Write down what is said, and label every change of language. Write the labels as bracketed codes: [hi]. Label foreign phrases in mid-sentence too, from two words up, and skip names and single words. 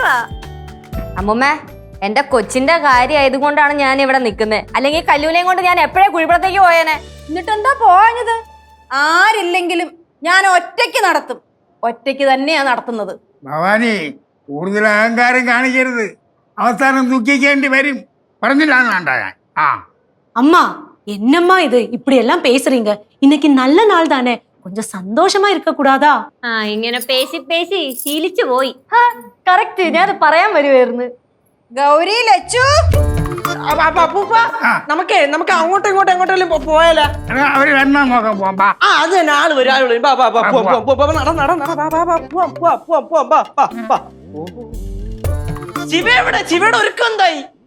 [ml] അമ്മുമ്മ, എന്റെ കൊച്ചിന്റെ കാര്യം ആയതുകൊണ്ടാണ് ഞാൻ ഇവിടെ നിൽക്കുന്നത്. അല്ലെങ്കിൽ കല്ലൂനെയും കൊണ്ട് ഞാൻ എപ്പോഴേ കുഴിപ്പുറത്തേക്ക് പോയേനെ. എന്നിട്ട് എന്താ പോയത്? ആരില്ലെങ്കിലും ഞാൻ ഒറ്റയ്ക്ക് നടത്തും. ഒറ്റയ്ക്ക് തന്നെയാ നടത്തുന്നത്. ഭവാനി, കൂടുതൽ അഹങ്കാരം കാണിക്കരുത്, അവസാനം ദുഃഖിക്കേണ്ടി വരും. പറഞ്ഞില്ലാന്ന് വേണ്ട ഞാൻ. [ta] அம்மா, என்னம்மா இது இப்படி எல்லாம் பேசுறீங்க? இன்னைக்கு நல்ல நாள் தானே, கொஞ்சம் சந்தோஷமா இருக்க கூடாதா? [ml] ഇങ്ങനെ പേശി പേശി ശീലിച്ചു പോയി. കറക്റ്റ്, ഞാൻ അത് പറയാൻ വരുമായിരുന്നു. ഗൗരി, ലച്ചു, അപ്പൂപ്പ, നമുക്ക് അങ്ങോട്ടും എങ്ങോട്ടെങ്കിലും പോയാലോ? അവര് എണ്ണ നോക്കാൻ പോകാം. അത് തന്നെ, ആള് വരും. ശിവയുടെ ഒരുക്കം എന്തായി?